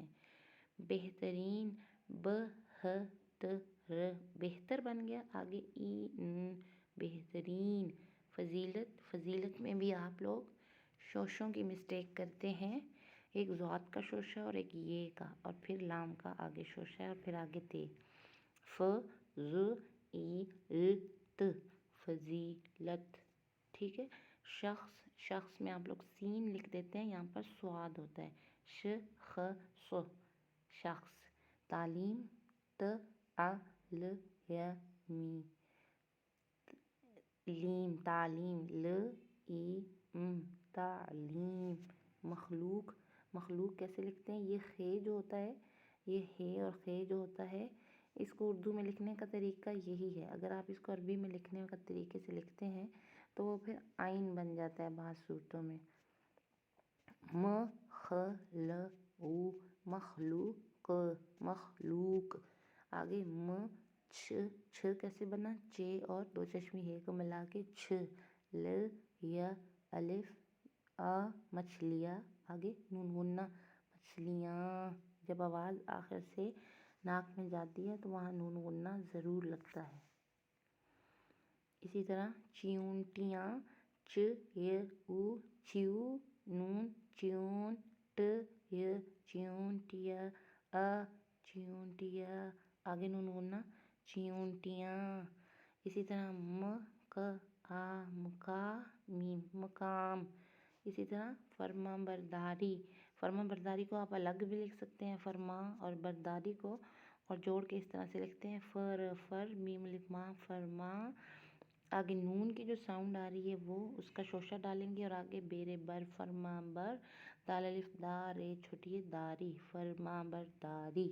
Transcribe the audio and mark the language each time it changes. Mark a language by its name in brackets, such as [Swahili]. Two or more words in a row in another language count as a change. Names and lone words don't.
[Urdu] بہترین، ب ہ ت ر، بہتر بن گیا۔ آگے ای ن، بہترین۔ فضیلت، فضیلت میں بھی آپ لوگ شوشوں کی مسٹیک کرتے ہیں، ایک ذات کا شوشہ اور ایک یہ کا، اور پھر لام کا آگے شوشہ ہے اور پھر آگے تے۔ ف ض ای ل ت، فضیلت، ٹھیک ہے۔ شخص، شخص میں آپ لوگ سین لکھ دیتے ہیں، یہاں پر سواد ہوتا ہے، ش خ ص، شخص۔ تعلیم، ت ع ل ی م، لیم، تعلیم، ل ای م، تعلیم۔ مخلوق، مخلوق کیسے لکھتے ہیں؟ یہ خے جو ہوتا ہے، یہ ہے اور خے جو ہوتا ہے، اس کو اردو میں لکھنے کا طریقہ یہی ہے۔ اگر آپ اس کو عربی میں لکھنے کا طریقے سے لکھتے ہیں تو وہ پھر عین بن جاتا ہے بعض صورتوں میں۔ م خ ل او، مخلوق، مخلوق۔ آگے م چھ، چھ کیسے بنا؟ چے اور دو چشمی ہے کو ملا کے چھ۔ ل ی الف آ، مچھلیاں۔ آگے نون غنہ، مچھلیاں۔ جب آواز آخر سے ناک میں جاتی ہے تو وہاں نون غنہ ضرور لگتا ہے۔ اسی طرح چیونٹیاں، چ ی او، چیو، نون چیون، ٹ ی چیونٹیا، آ چیونٹیا۔ آگے نون غنہ، چیونٹیاں۔ اسی طرح م ک آ، مکا میم، مقام۔ اسی طرح فرما برداری، فرما برداری کو آپ الگ بھی لکھ سکتے ہیں، فرما اور برداری کو، اور جوڑ کے اس طرح سے لکھتے ہیں فر، فر میم الف ما، فرما۔ آگے نون کی جو ساؤنڈ آ رہی ہے وہ اس کا شوشہ ڈالیں گے، اور آگے بیر بر، فرما بر، دال الف دا رے چھوٹی ہے داری، فرما برداری۔